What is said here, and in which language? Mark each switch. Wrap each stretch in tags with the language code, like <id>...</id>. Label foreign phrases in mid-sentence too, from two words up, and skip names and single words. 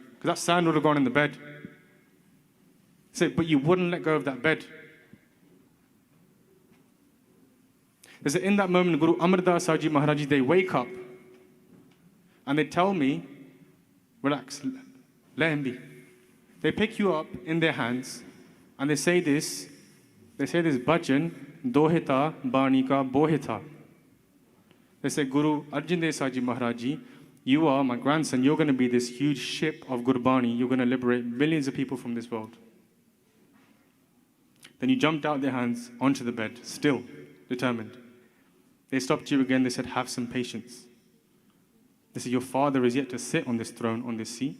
<en>Because that sand would have gone in the bed. So, but you wouldn't let go of that bed. They said, in that moment, Guru Amardas Sahib Maharaj Ji, they wake up and they tell me, relax, let him be. They pick you up in their hands and they say this bhajan,</en> <pa>ਦੋਹਿਤਾ ਬਾਣੀ ਕਾ ਬੋਹਿਥਾ.</pa> <en>They say, Guru Arjan Dev Sahib Maharaj Ji, you are my grandson, you're going to be this huge ship of Gurbani, you're going to liberate millions of people from this world. Then you jumped out their hands onto the bed, still determined. They stopped you again, they said, have some patience. They said, your father is yet to sit on this throne, on this seat.</en>